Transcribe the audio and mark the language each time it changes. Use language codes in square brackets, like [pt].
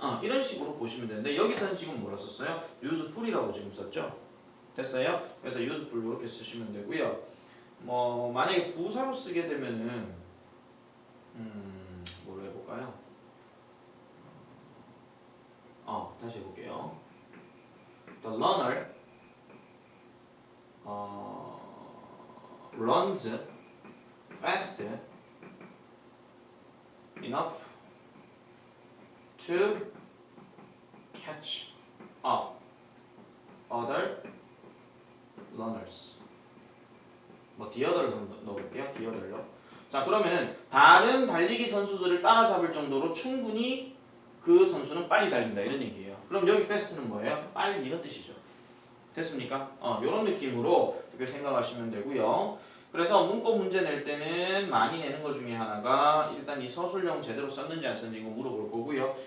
[ko] 이런 식으로 보시면 되는데 여기서는 지금 뭐라 썼어요? useful이라고 지금 썼죠? 됐어요? 그래서 useful 이렇게 쓰시면 되고요. 뭐 만약에 부사로 쓰게 되면은 뭘로 해볼까요? 다시 해볼게요. [en] The learner runs fast enough to catch up other learners. [ko] 뭐 the other를 한번 넣어볼게요. [en] the other요. [ko] 자, 그러면은 다른 달리기 선수들을 따라잡을 정도로 충분히 그 선수는 빨리 달린다 이런 얘기예요. 그럼 여기 fast는 뭐예요? 빨리 이런 뜻이죠. 됐습니까? 이런 느낌으로 이렇게 생각하시면 되고요. 그래서 문법 문제 낼 때는 많이 내는 것 중에 하나가 일단 이 서술형 제대로 썼는지 안 썼는지 이거 물어볼 거고요.